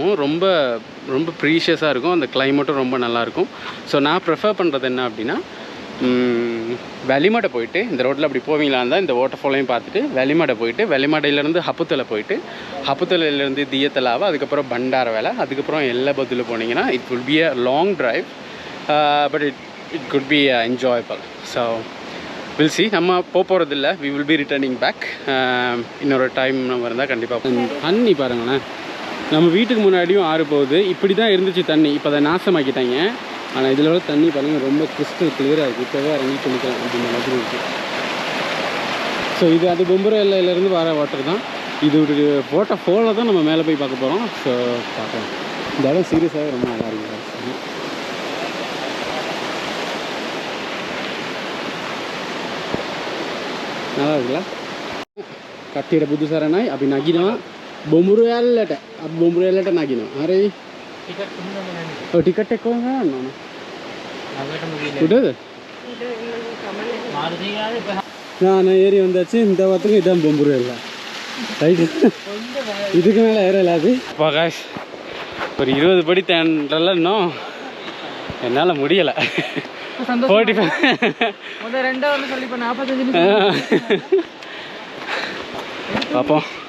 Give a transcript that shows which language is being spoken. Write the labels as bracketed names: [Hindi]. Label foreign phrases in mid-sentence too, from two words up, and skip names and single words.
[Tamil] ரொம்ப ரொம்ப ப்ரீஷியஸாக இருக்கும். அந்த கிளைமேட்டும் ரொம்ப நல்லாயிருக்கும். ஸோ நான் ப்ரிஃபர் பண்ணுறது என்ன அப்படின்னா, வெளிமடை போயிட்டு இந்த ரோட்டில் அப்படி போவீங்களா இருந்தால் இந்த வாட்டர் ஃபாலையும் பார்த்துட்டு வெளிமடை போயிட்டு வெளிமடையிலேருந்து ஹப்புத்தலை போயிட்டு ஹப்புத்தலையிலேருந்து தியத்தலாவை அதுக்கப்புறம் பண்டார வேலை அதுக்கப்புறம் எல்லா பதில் போனீங்கன்னா [English] it will be a long drive, but it could be enjoyable. So will see. [Tamil] நம்ம போகிறதில்ல, [English] we will be returning back. [Tamil] இன்னொரு டைம் நம்ம இருந்தால் கண்டிப்பாக. தண்ணி பாருங்களேன், நம்ம வீட்டுக்கு முன்னாடியும் ஆறு போகுது. இப்படி தான் இருந்துச்சு தண்ணி, இப்போ அதை நாசமாக்கிட்டாங்க. ஆனால் இதில் உள்ள தண்ணி பாருங்கள் ரொம்ப [English] crystal clear [Tamil] இருக்குது. இப்போவே இறங்கி குளிக்கலாம் அப்படின்ற மாதிரி இருக்குது. ஸோ இது அது பொம்பரை எல்லையிலேருந்து வர வாட்டர் தான். இது ஒரு வாட்டர் ஃபாலில் தான் நம்ம மேலே போய் பார்க்க போகிறோம். ஸோ பார்க்கலாம். இந்த இடம் சீரியஸாகவே ரொம்ப நல்லா இருக்குது. நல்லா இருக்குல்ல? [Sinhala] කට්ටියට බුදු සරණයි. අපි නගිනවා බොමුරු ඇල්ලට. අපි බොමුරු ඇල්ලට නගිනවා. හරි. ඔය ටිකට් එක කොහෙන්ද ගන්න ඕන? උඩද? [Tamil] நான் ஏறி வந்தாச்சு. இந்த வாரத்துக்கு இதான் பொம்புரு எல்லாம். ரைட்டு, இதுக்கு மேலே ஏறலாது. காய்ஸ், ஒரு 20 படி தேண்டல இன்னும் என்னால் முடியலை. 45 பார்ப்போம்.